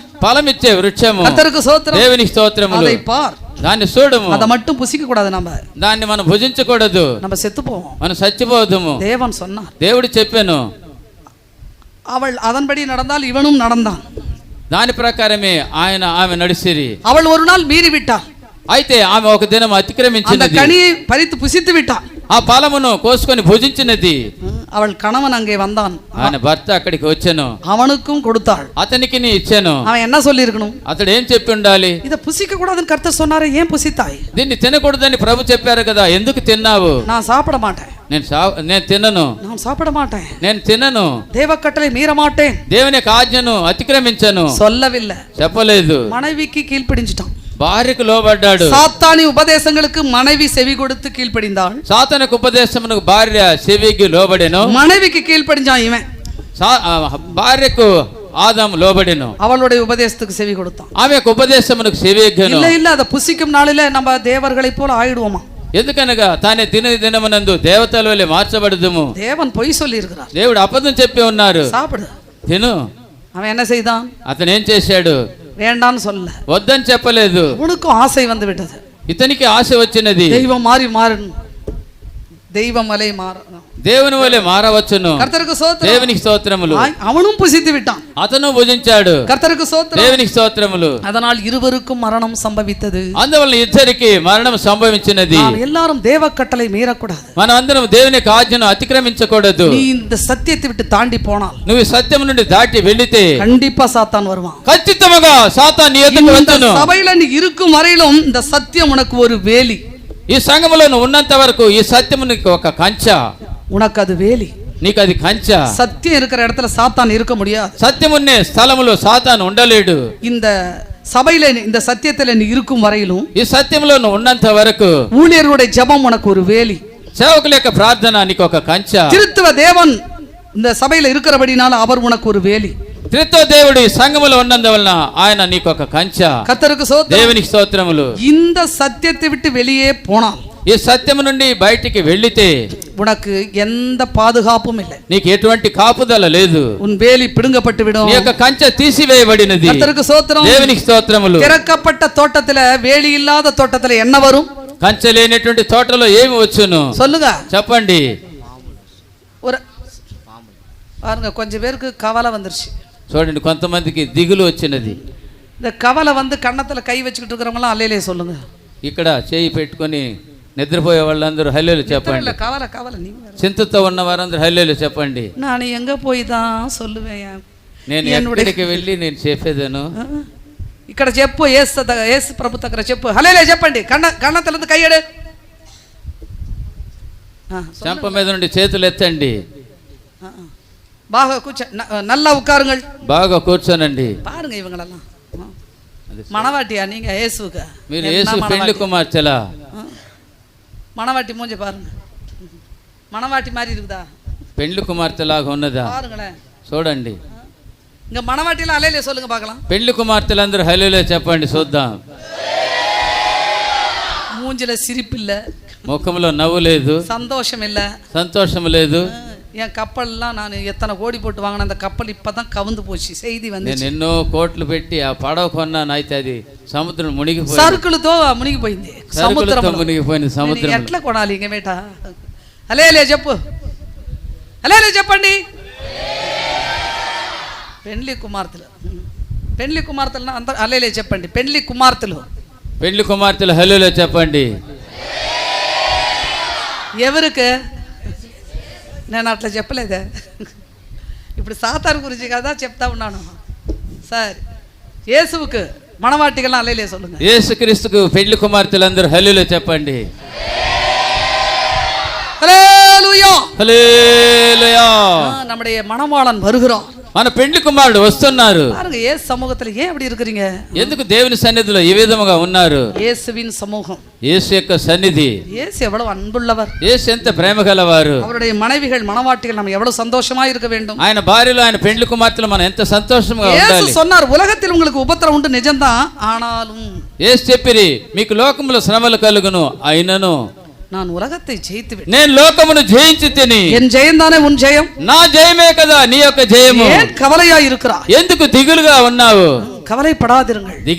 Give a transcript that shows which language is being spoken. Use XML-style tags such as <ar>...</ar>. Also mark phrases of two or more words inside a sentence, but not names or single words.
<te>ఫలమిచ్చే వృక్షము.</te> <ta>கர்த்தருக்கு ஸ்தோத்திரம்.</ta> <te>దేవునికి స్తోత్రములు.</te> <ta>அதை பார்,</ta> <te>దాన్ని చూడము,</te> <ta>அதை மட்டும் புசிக்க கூடாது. நம்ம</ta> <te>దాన్ని మనం భుజించకూడదు,</te> <ta>நம்ம செத்து போவோம்.</ta> <te>మనం చచ్చిపోదుము.</te> <ta>தேவன் சொன்னார்.</ta> <te>దేవుడు చెప్పాను.</te> <ta>அவள் அதன்படி நடந்தால் இவனும் நடந்தான்.</ta> <te>దాని ప్రకారమే ఆమె నడిసిరి.</te> <ta>அவள் ஒரு நாள் மீறி விட்டாள்.</ta> <te>అయితే ఆమె ఒక దినం</te> <ta>அந்த</ta> <te>అతిక్రమించినది.</te> <ta>கனியை பறித்து புசித்து விட்டாள்.</ta> <te>ఆ ఫలమును కోసుకొని భుజించినది.</te> <ta>அவள் கணவன் அங்கே வந்தான்.</ta> <te>ఆయన భర్త అక్కడికి వచ్చాను,</te> <ta>அவனுக்கும் கொடுத்தாள்.</ta> <te>అతనికి నీ ఇచ్చాను.</te> <ta>அவன் என்ன சொல்லி இருக்கணும்?</ta> <te>అతడు ఏం చెప్పి ఉండాలి?</te> <ta>இத புசிக்க கூடாதுன்னு கர்த்தர் சொன்னாரே, ஏன் புசித்தாய்?</ta> <te>దీన్ని తినకూడదని ప్రభు చెప్పారు కదా, ఎందుకు తిన్నావు?</te> <ta>நான் சாப்பிட மாட்டேன்.</ta> <te>నేను తినను.</te> <ta>நான் சாப்பிட மாட்டேன்.</ta> <te>నేను తినను.</te> <ta>தேவ கட்டளை மீற மாட்டேன்.</ta> <te>దేవుని యొక్క ఆజ్ఞను అతిక్రమించను</te> <ta>சொல்லவில்லை.</ta> <te>చెప్పలేదు.</te> <ta>மனைவிக்கு கீழ்ப்படிஞ்சிட்டான்.</ta> <te>భార్యకు లోబడ్డాడు.</te> <ta>சாத்தானி உபதேசங்களுக்கு மனைவி செவி கொடுத்து கீழ்ப்படிந்தாள்.</ta> <te>సాతానుకు ఉపదేశమునకు భార్య చెవికి లోబడెను.</te> <ta>மனைவிக்கு கீழ்ப்படிஞ்சான் இவன்.</ta> <te>భార్యకు ఆదాము లోబడెను.</te> <ta>அவளுடைய உபதேசத்துக்கு செவி கொடுத்தான்.</ta> <te>ఆమె యొక్క ఉపదేశమునకు చెవియెగ్గను.</te> <ta>இல்ல இல்ல, அத புசிக்கும் நாளில நம்ம தேவர்களை போல ஆயிடுவோமா?</ta> <te>ఎందుకనగా తానే తినది దినమునందు దేవతల వలె మార్చబడదుము.</te> <ta>தேவன் பொய் சொல்லி இருக்கிறார்.</ta> <te>దేవుడు అబద్ధం చెప్పి ఉన్నారు.</te> <ta>சாப்பிடு.</ta> <te>తిను.</te> <ta>அவன் என்ன செய்தான்?</ta> <te>అతను ఏం చేశాడు?</te> <ta>வேண்டான்னு சொல்ல.</ta> <te>వద్దని చెప్పలేదు.</te> <ta>உனக்கும் ஆசை வந்து விட்டது.</ta> <te>ఇతనికి ఆశ వచ్చినది.</te> <ta>தெய்வம் மாறு தெய்வம் அலை மாறு.</ta> <te>దేవుని వలె మారవచ్చును.</te> <ta>கர்த்தருக்கு ஸ்தோத்திரம்.</ta> <te>దేవునికి స్తోత్రములు.</te> <ta>அவனும் புசித்து விட்டான்.</ta> <te>అతను భుజించాడు.</te> <ta>கர்த்தருக்கு ஸ்தோத்திரம்.</ta> <te>దేవునికి స్తోత్రములు.</te> <ta>அதனால் இருவருக்கும் மரணம் சம்பவித்தது.</ta> <te>అందువల్ల ఇద్దరికి మరణం సంభవించినది.</te> <ta>நாம் எல்லாரும் தேவ கட்டளை மீறக்கூடாது.</ta> <te>మనం అందరం దేవుని యొక్క ఆజ్ఞను అతిక్రమించకూడదు.</te> <ta>நீ இந்த సత్యத்தை విட்டு தாண்டி போனால்,</ta> <te>నువ్వు సత్యం నుండి దాటి వెళితే</te> <ta>கண்டிப்பா சாத்தான் வருவான்.</ta> <te>ఖచ్చితంగా సాతాను నీ యొద్దకు వచ్చును.</te> <ta>சபையில நீ இருக்கும் வரையிலும் இந்த சத்தியம் உனக்கு ஒரு வேலி.</ta> <te>ఈ సంఘములో నువ్వు ఉన్నంత వరకు ఈ సత్యము నీకు ఒక కంచ.</te> <ta>உனக்கு அது வேலி.</ta> <te>నీకు అది కంచ.</te> <ta>சத்தியம் இருக்கிற இடத்துல சாத்தான் இருக்க முடியாது.</ta> <te>సత్యమున్నే స్థలములో సాతాను ఉండలేడు.</te> <ta>இந்த சபையில இந்த சத்தியத்துல நீ இருக்கும் வரையிலும்,</ta> <te>ఈ సత్యంలో నువ్వు ఉన్నంత వరకు</te> <ta>ஊழியர்களுடைய ஜெபம் உனக்கு ஒரு வேலி.</ta> <te>సేవకుల యొక్క ప్రార్థన నీకు ఒక కంచ.</te> <ta>திருத்துவ தேவன் இந்த சபையில இருக்கிறபடினால அவர் உனக்கு ஒரு வேலி.</ta> <te>త్రిత్వ దేవుడు ఈ సంఘములో ఉన్నందువలన ఆయన నీకు ఒక కంచ.</te> <ta>கர்த்தருக்கு ஸ்தோத்திரம்.</ta> <te>దేవునికి స్తోత్రములు.</te> <ta>இந்த சத்தியத்தை விட்டு வெளியே போனால்,</ta> <te>ఈ సత్యము నుండి బయటికి వెళ్ళితే</te> <ta>உனக்கு எந்த பாதுகாப்பும் இல்லை.</ta> <te>నీకు ఎటువంటి కాపుదల లేదు.</te> <ta>உன் வேலி பிடுங்கப்பட்டு விடும்.</ta> <te>నీ యొక్క కంచె తీసివేయబడినది.</te> <ta>கர்த்தருக்கு ஸ்தோத்திரம்.</ta> <te>దేవునికి స్తోత్రములు.</te> <ta>திறக்கப்பட்ட தோட்டத்துல, வேலி இல்லாத தோட்டத்துல என்ன வரும்?</ta> <te>కంచె లేనటువంటి తోటలో ఏమి వచ్చును?</te> <ta>சொல்லுங்க.</ta> <te>చెప్పండి.</te> <ta>ஒரு பாருங்க, கொஞ்சம் பேருக்கு கவலை வந்துருச்சு.</ta> <te>చూడండి, కొంతమందికి దిగులు వచ్చినది.</te> <ta>இந்த கவலை வந்து கன்னத்துல கை வச்சுக்கிட்டு இருக்கிறவங்களாம் அல்லையிலே சொல்லுங்க.</ta> <te>ఇక్కడ చేయి పెట్టుకొని నిద్రపోయే వాళ్ళందరూ హల్లెలూయా చెప్పండి.</te> <ta>கவலை கவலை நீங்க.</ta> <te>చింతతో ఉన్న వారందరూ హల్లెలూయా చెప్పండి.</te> <ta>நான் எங்க போய் தான் சொல்லுவேன்?</ta> <te>నేను ఎక్కడికి వెళ్ళి నేను చెప్పేదను. ఇక్కడ చెప్పు, యేసు ప్రభు దగ్గర చెప్పు. హల్లెలూయా చెప్పండి. కన్నతల నుంచి కై ఎడు. చెంప మీద నుండి చేతులు ఎత్తండి. బాగా కూర్చో,</te> <ta>நல்லா உட்காருங்கள்.</ta> <te>బాగా కూర్చోనండి.</te> <ta>பாருங்க இவங்களெல்லாம் மணவாட்டியா நீங்க? இயேசுக்கு</ta> <te>మీరు యేసు పెళ్లి కుమార్తెలా?</te> <ta>மணவாட்டி மூஞ்சி பாருங்க. மணவாட்டி மாதிரி இருக்குதா?</ta> <te>పెళ్లి కుమార్తెలాగా ఉన్నదా?</te> <ta>பாருங்களேன்,</ta> <te>చూడండి.</te> <ta>இங்க மணவாட்டில அல்லேலே சொல்லுங்க பார்க்கலாம்.</ta> <te>పెళ్లి కుమార్తెలందరూ హల్లెలూయా చెప్పండి చూద్దాం.</te> <ta>மூஞ்சில சிரிப்பு இல்ல,</ta> <te>ముఖంలో నవ్వు లేదు,</te> <ta>சந்தோஷம் இல்ல,</ta> <te>సంతోషం లేదు.</te> <ta>என் கப்பல்லாம் நான் எத்தனை கோடி போட்டு வாங்கின அந்த கப்பல் இப்பதான் கவுந்து போச்சு. செய்தி வந்து</ta> <te>నేను ఎన్నో కోట్లు పెట్టి ఆ పడవ కొన్నాను, అయితే అది సముద్రం మునిగిపోయింది. సరుకులతో మునిగిపోయింది. సముద్రంలో మునిగిపోయింది. సముద్రం ఎట్లా కొనాలి ఇంక మేట? హల్లెలూయా చెప్పు. హల్లెలూయా చెప్పండి. పెండ్లి కుమార్తెలు, పెండ్లి కుమార్తెలు అంత హల్లెలూయా చెప్పండి. పెండ్లి కుమార్తెలు, పెళ్లి కుమార్తెలు హల్లెలూయా చెప్పండి. ఎవరికి? నేను అట్లా చెప్పలేదే, ఇప్పుడు సాతాను గురించి కదా చెప్తా ఉన్నాను. సరే, యేసువుకు</te> <ta>மணவாட்டிகள்லாம் ஹல்லேலூயா சொல்லுங்க.</ta> <te>యేసుక్రీస్తుకు పెళ్లి కుమార్తెలందరూ హల్లెలూయా చెప్పండి.</te> <ta>ஹல்லேலூயா</ta> <te>హల్లెలూయా.</te> <ta>நம்முடைய மணவாளன் வருகிறான்.</ta> <te>మన పెళ్లి కుమారుడు వస్తున్నారు.</te> <ta>பாருங்க, యేసు சமூகத்துல ஏன் அப்படி இருக்கிறீங்க?</ta> <te>ఎందుకు దేవుని సన్నిధిలో ఈ విధముగా ఉన్నారు?</te> <ta>இயேசுவின் சமூகம்,</ta> <te>యేసు యొక్క సన్నిధి.</te> <ta>இயேசு எவ்வளவு அன்புள்ளவர்,</ta> <te>యేసు ఎంత ప్రేమ గలవారు.</te> <ta>அவருடைய மனைவிகள் மணவாட்டிகள் நம்ம எவ்வளவு சந்தோஷமா இருக்க வேண்டும்.</ta> <te>ఆయన భార్యలో ఆయన పెళ్లి కుమార్తెలు మనం ఎంత సంతోషంగా యేసు ఉండాలి.</te> <ta>சொன்னார், உலகத்தில் உங்களுக்கு உபத்திரம் உண்டு నిజంதான், ஆனாலும்</ta> <te>యేసు చెప్పిరి, మీకు లోకములో శ్రమలు కలుగును, అయినను</te> <ta>நான் உலகத்தை ஜெயித்து விட்டேன்.</ta> <te>నేను లోకమును జయించి తిని.</te> <ta>என் ஜெயம் தானே உன் ஜெயம்.</ta> <te>నా జయమే కదా నీ యొక్క జయము.</te> <ta>ஏன் கவலையா இருக்கிறாய்?</ta> <te>ఎందుకు దిగులుగా ఉన్నావు?</te> <ta>கவலைப்படாதிருங்கள்.</ta> <te>దిగులు నందవద్దు.</te>